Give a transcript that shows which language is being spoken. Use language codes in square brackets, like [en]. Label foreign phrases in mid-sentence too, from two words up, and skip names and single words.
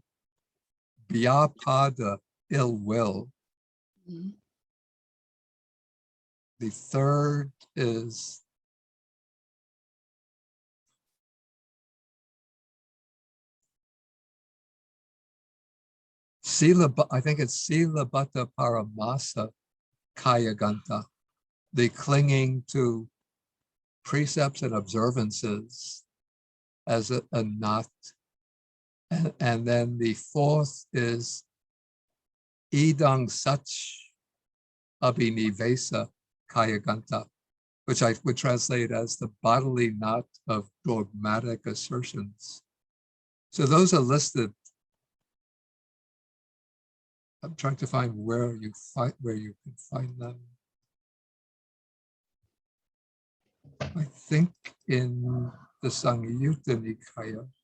[en] Vyapada, ill will. Mhm. The third is sila, I think it's [pi] sila bhatta paramasa kaya ganta, [en] the clinging to precepts and observances as a knot. And then the fourth is [pi] idang sach abhinivesa kaya ganta, [en] which I would translate as the bodily knot of dogmatic assertions. So those are listed. I'm trying to find where you can find them. I think in the Sangyutta Nikaya.